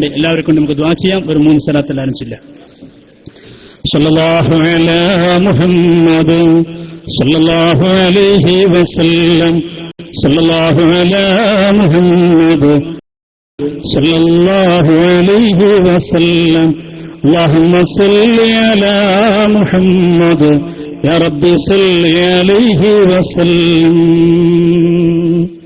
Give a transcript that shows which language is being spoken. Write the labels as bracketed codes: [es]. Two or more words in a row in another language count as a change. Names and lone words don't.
[ml] എല്ലാവർക്കും നമുക്ക് ദുആ ചെയ്യാം. ഒരു 3 സ്വലാത്ത് എല്ലാവരും ചൊല്ലാം. [ar] صلى الله على محمد صلى الله عليه وسلم صلى الله على محمد صلى الله عليه وسلم اللهم صل على محمد يا رب صل عليه وسلم.